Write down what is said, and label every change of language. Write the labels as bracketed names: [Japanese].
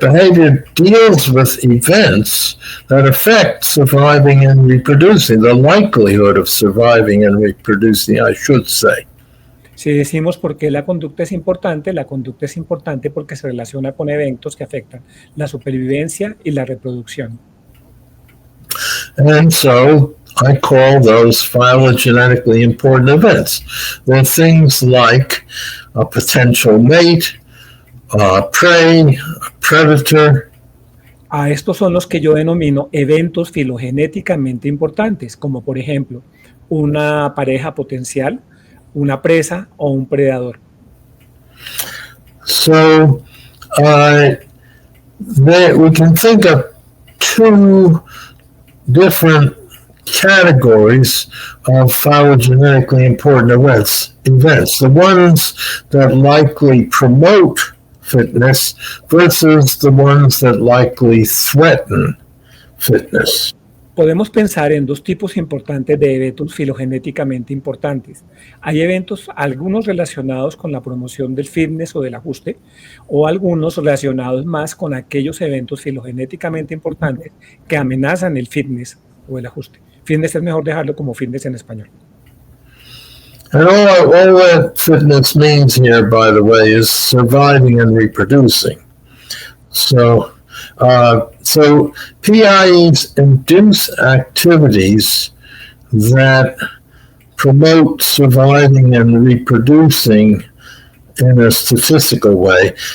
[English] Behavior deals with events that affect surviving and reproducing, the likelihood of surviving and reproducing, I should say. [Spanish] Si decimos por qué la conducta es importante porque se relaciona con eventos que afectan la supervivencia y la reproducción. [English] And so I call those phylogenetically important events. They're things like a potential mate, prey, predator. [Spanish] A estos son los que yo denomino eventos filogenéticamente importantes, como por ejemplo una pareja potencial, una presa o un predador. [English] So we can think of two different categories of phylogenetically important events. The ones that likely promote fitness versus the ones that likely threaten fitness. [Spanish] Podemos pensar en dos tipos importantes de eventos filogenéticamente importantes. Hay eventos, algunos relacionados con la promoción del fitness o del ajuste, o algunos relacionados más con aquellos eventos filogenéticamente importantes que amenazan el fitness o el ajuste. Fitness es mejor dejarlo como fitness en español. [English] And all that fitness means here, by the way, is surviving and reproducing. So So PIEs induce activities that promote surviving and reproducing in a statistical way.